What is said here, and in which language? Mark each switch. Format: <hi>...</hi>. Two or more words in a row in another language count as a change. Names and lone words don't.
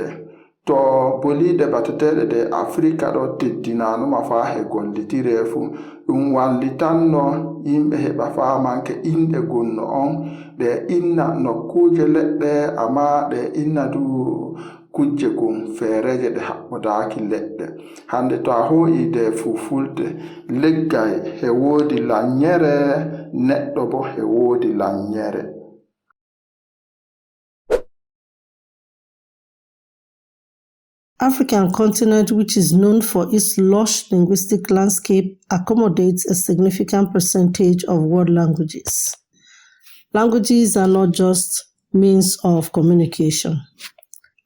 <ff>To boliiɗe bateteeɗe de Afrika ɗo teddinanoma faa he gollitire fu ɗum wallitanno yimɓe heɓa faamanke inɗe gonno on ɗe inna nokkuje leɗɗe ama ɗe inna du kujje gon feereje ɗe haɓɓodaaki leɗɗe. Hande to a hoo'i de Fulfulde leggay he woodi lanyere, neɗɗo bo he woodi lanyere.</ff> <en>African continent, which is known for its lush linguistic landscape, accommodates a significant percentage of world languages. Languages are not just means of communication.</en>